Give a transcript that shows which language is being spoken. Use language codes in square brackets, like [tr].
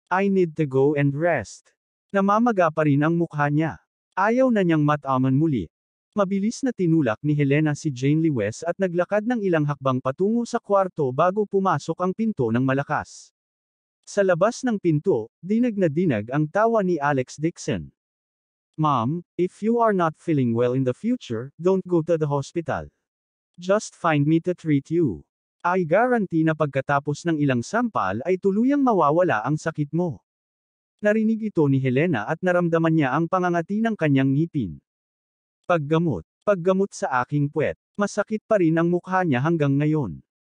[en] I need to go and rest. [tl] Namamaga pa rin ang mukha niya. Ayaw na niyang mataman muli. Mabilis na tinulak ni Helena si Jane Lewes at naglakad ng ilang hakbang patungo sa kwarto bago pumasok ang pinto ng malakas. Sa labas ng pinto, dinag na dinag ang tawa ni Alex Dixon. [en] Mom, if you are not feeling well in the future, don't go to the hospital. Just find me to treat you. I guarantee [tl] na pagkatapos ng ilang sampal ay tuluyang mawawala ang sakit mo. Narinig ito ni Helena at naramdaman niya ang pangangati ng kanyang ngipin. Paggamot sa aking puwet. Masakit pa rin ang mukha niya hanggang ngayon.